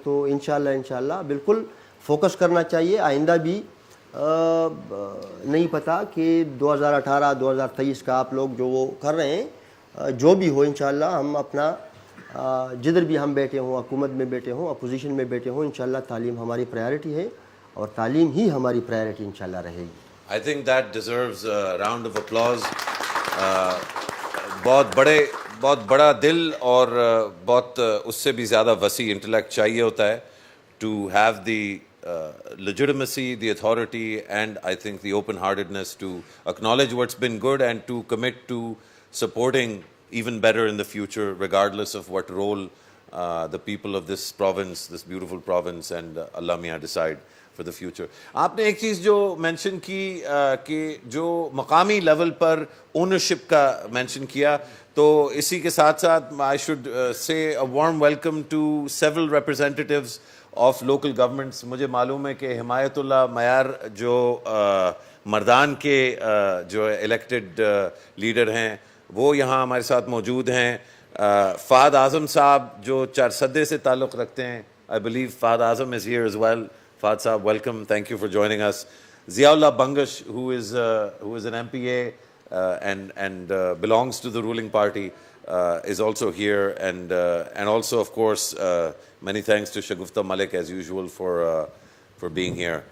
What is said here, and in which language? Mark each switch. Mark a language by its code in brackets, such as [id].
[ur] تو انشاءاللہ بالکل فوکس کرنا چاہیے. آئندہ بھی نہیں پتہ کہ 2018-2023 کا آپ لوگ جو وہ کر رہے ہیں جو بھی ہو، انشاءاللہ ہم اپنا جدھر بھی ہم بیٹھے ہوں، حکومت میں بیٹھے ہوں، اپوزیشن میں بیٹھے ہوں، انشاءاللہ تعلیم ہماری پرائیورٹی ہے اور تعلیم ہی ہماری پرائیورٹی انشاءاللہ رہے گی. [en] I think that deserves a round of applause. [ur] بہت بڑا دل اور بہت اس سے بھی زیادہ وسیع انٹلیکٹ چاہیے ہوتا ہے [en] to have the legitimacy, the authority, and I think the open-heartedness to acknowledge what's been good and to commit to supporting even better in the future, regardless of what role the people of this province, this beautiful province, and Allah Mian decide. for the future. [ur] آپ نے ایک چیز جو mention کی کہ جو مقامی level پر ownership کا مینشن کیا, تو اسی کے ساتھ ساتھ [en] I should say a warm welcome to several representatives of local governments. [ur] مجھے معلوم ہے کہ حمایت اللہ معیار جو مردان کے جو الیکٹڈ لیڈر ہیں وہ یہاں ہمارے ساتھ موجود ہیں. فہد اعظم صاحب جو چارسدے سے تعلق رکھتے ہیں, [en] I believe Fahad Azam is here as well. Fahad Saab, welcome. Thank you for joining us. Ziaullah Bangash, who is an MPA and belongs to the ruling party, is also here. And also, of course, many thanks to Shagufta Malik, as usual, for being here.